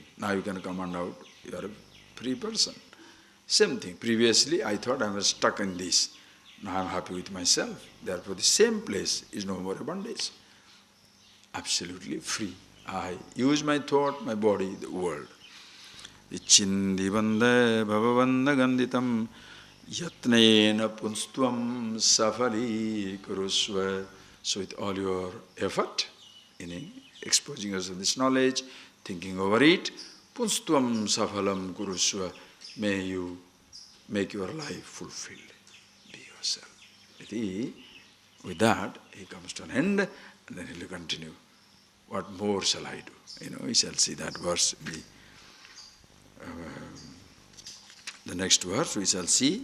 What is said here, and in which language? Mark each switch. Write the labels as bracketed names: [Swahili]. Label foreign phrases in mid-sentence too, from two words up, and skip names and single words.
[English] Now you can come and out, you are a free person. Same thing, previously I thought I was stuck in this. Now I am happy with myself. Therefore the same place is no more a bondage. Absolutely free. I use my thought, my body, the world. [Sanskrit] इछिन्दि बन्ध भववन्ध गण्डितम् यत्नेन पुंस्त्वं सफलि कुरुस्व. [English] So with all your effort, in exposing yourself to this knowledge, thinking over it, [Sanskrit] पुंस्त्वं सफलं कुरुस्व, [English] may you make your life fulfilled. Be yourself. With that, he comes to an end, and then he will continue. What more shall I do? We shall see that verse. The next verse we shall see.